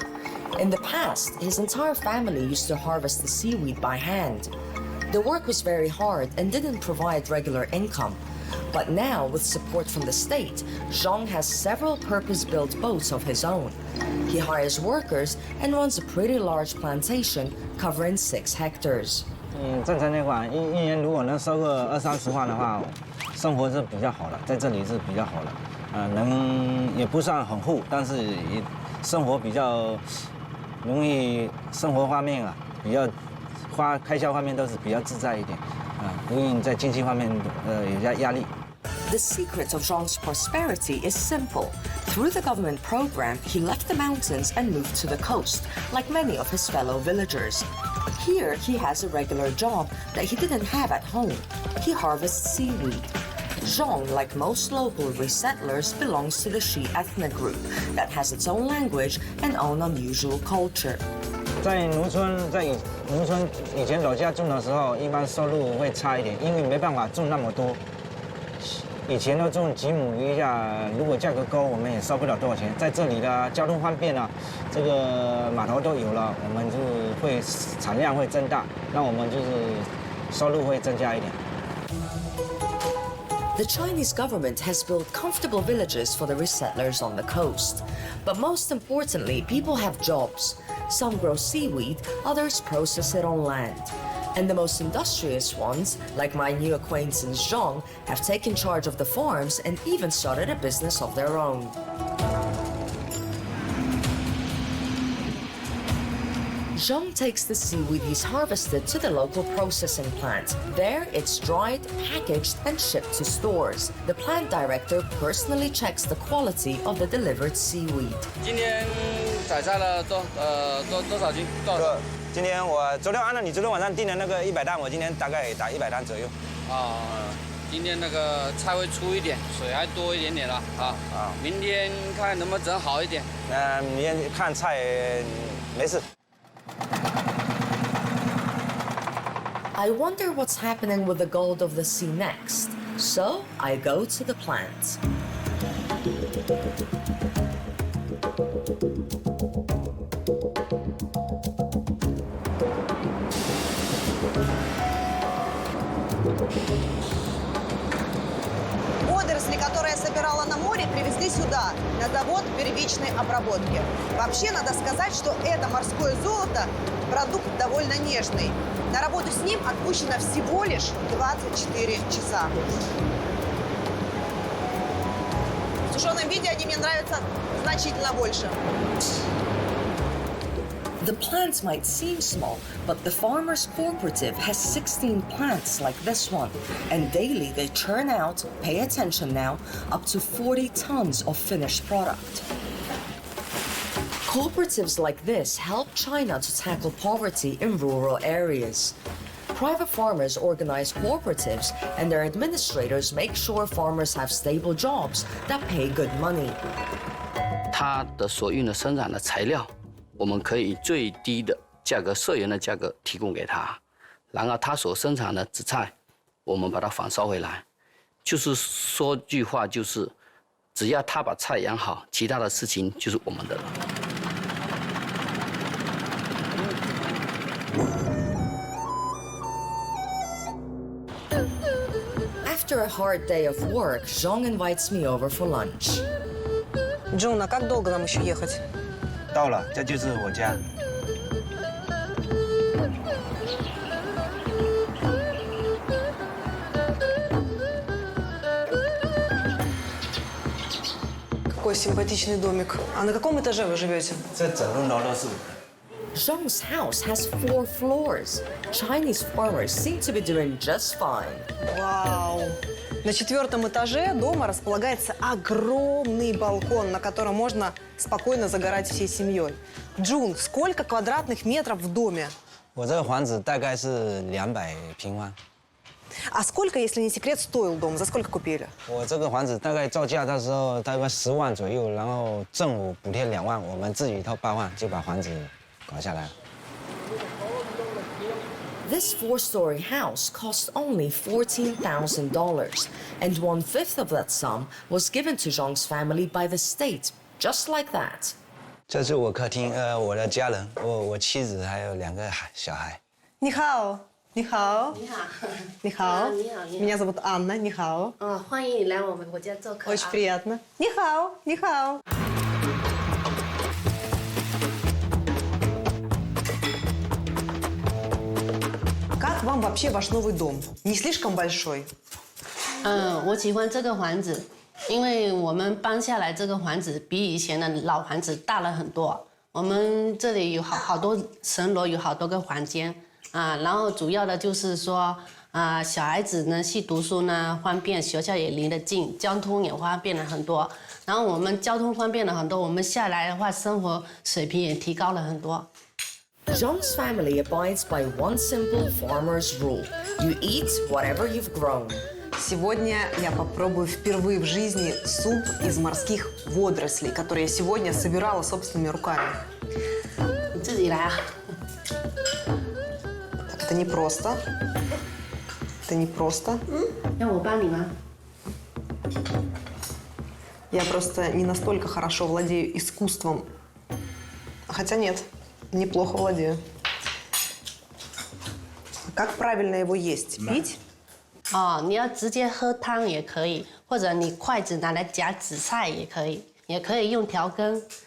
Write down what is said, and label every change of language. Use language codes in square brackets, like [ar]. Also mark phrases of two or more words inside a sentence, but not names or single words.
[en] In the past, his entire family used to harvest the seaweed by hand. The work was very hard and didn't provide regular income. But now, with support from the state, Zhong has several purpose-built boats of his own. He hires workers and runs a pretty large plantation covering 6 hectares. [zh] 正常那块一年如果能收个20-30万的话，生活是比较好的，在这里是比较好的。能也不算很富，但是也生活比较容易，生活方面啊比较开销方面都是比较自在一点，不用在经济方面有压力。 [en] The secret of Zhong's prosperity is simple. Through the government program, he left the mountains and moved to the coast, like many of his fellow villagers. Here, he has a regular job that he didn't have at home. He harvests seaweed. Zhong, like most local resettlers, belongs to the Shi ethnic group that has its own language and own unusual culture. [zh] 在农村以前老家种的时候，一般收入会差一点，因为没办法种那么多。以前都种几亩一下，如果价格高，我们也收不了多少钱。在这里的交通方便了，这个码头都有了，我们就会产量会增大，那我们就是收入会增加一点。 [en] The Chinese government has built comfortable villages for the resettlers on the coast. But most importantly, people have jobs. Some grow seaweed, others process it on land. And the most industrious ones, like my new acquaintance Zhong, have taken charge of the farms and even started a business of their own. Zhong takes the seaweed he's harvested to the local processing plant. There, it's dried, packaged, and shipped to stores. The plant director personally checks the quality of the delivered seaweed. [zh] 今天采摘了多少斤？多少？今天我昨天按照你昨天晚上订的那个100担，我今天大概打100担左右。今天那个菜会粗一点，水还多一点点了明天看能不能整好一点。明天看菜没事。 [en] I wonder what's happening with the gold of the sea next. So I go to the plant. [ru] Водоросли, которые я собирала на море, привезли сюда, на завод первичной обработки. Вообще, надо сказать, что это морское золото – продукт довольно нежный. На работу с ним отпущено всего лишь 24 часа. В сушеном виде они мне нравятся значительно больше. [en] The plant might seem small, but the farmers' cooperative has 16 plants like this one, and daily they churn out, pay attention now, up to 40 tons of finished product. Cooperatives like this help China to tackle poverty in rural areas. Private farmers organize cooperatives, and their administrators make sure farmers have stable jobs that pay good money. [zh] 它的所用的生产的材料，我们可以以最低的价格、社员的价格提供给他，然后他所生产的紫菜，我们把它反烧回来。就是说句话，就是只要他把菜养好，其他的事情就是我们的了。 [en] After a hard day of work, Zhong invites me over for lunch. [ru] Джун, а как долго нам еще ехать? [zh] 到了，这就是我家。 [ru] Какой симпатичный домик. А на каком этаже вы живете? [zh] 这整栋楼都是我的。 [en] Zhong's house has 4 floors. Chinese farmers seem to be doing just fine. [ru] Вау! На 4-м этаже дома располагается огромный балкон, на котором можно спокойно загорать всей семьей. Джун, сколько квадратных метров в доме? [zh] 我这个房子大概是200平方。 [ru] А сколько, если не секрет, стоил дом? За сколько купили? [zh] 我这个房子大概造价的时候大概10万左右，然后政府补贴2万，我们自己掏8万就把房子搞下来了。 [en] This 4-story house cost only $14,000, and 1/5 of that sum was given to Zhong's family by the state, just like that. [zh] 这是我客厅，我的家人，我妻子还有2个小孩。你好。你好。你好. 你好，你好。 [ru] Меня зовут Анна. [zh] 你好. 欢迎你来我们国家做客啊。 [ru] Очень приятно. [zh] 你好。你好. [ru] Как вам вообще ваш новый дом? Не слишком большой? [zh] 我喜欢这个房子，因为我们搬下来这个房子比以前的老房子大了很多。我们这里有好多层楼，有好多个房间啊。然后主要的就是说小孩子呢去读书呢方便，学校也离得近，交通也方便了很多。然后我们交通方便了很多，我们下来的话，生活水平也提高了很多。 [en] Zhong's family abides by one simple farmer's rule. You eat whatever you've grown. [ru] Сегодня я попробую впервые в жизни суп из морских водорослей, который я сегодня собирала собственными руками. [zh] 你自己来啊。 [ru] Так, это непросто. Это непросто. [zh] 要我帮你吗？ [ru] Я просто не настолько хорошо владею искусством. Хотя нет, неплохо владею. Как правильно его есть? Пить? [zh] 你要直接喝汤也可以，或者你筷子拿来夹紫菜也可以，也可以用调羹。